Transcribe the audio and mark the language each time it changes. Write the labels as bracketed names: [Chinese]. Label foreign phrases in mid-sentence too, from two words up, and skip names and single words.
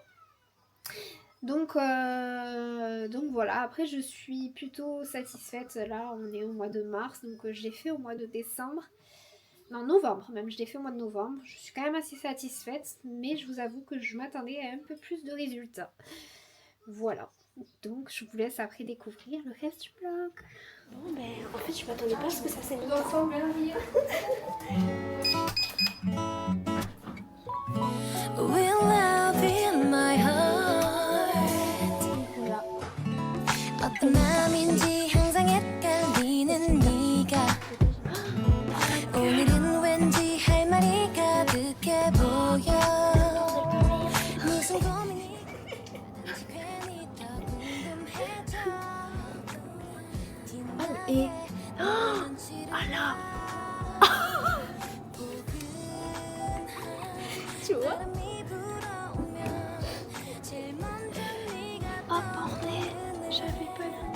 [French] Donc voilà, après je suis plutôt satisfaite, là on est au mois de mars, donc je l'ai fait au mois de décembre. Non, novembre même, je l'ai fait au mois de novembre. Je suis quand même assez satisfaite, mais je vous avoue que je m'attendais à un peu plus de résultats. Voilà, donc je vous laisse après découvrir le reste du vlog. Bon ben, en fait je m'attendais pas à ce que ça s'est mis ensemble. [English] Will love in my heart. [French] Voilà. [Korean] 어떤 마음인지 항상 헷갈리는 네가 오늘은 왠지 할 말이 가득해 보여 무슨 고민이 괜히 더 궁금해져 [French] Et ah là, tu vois? Oh bordel, j'avais pas vu.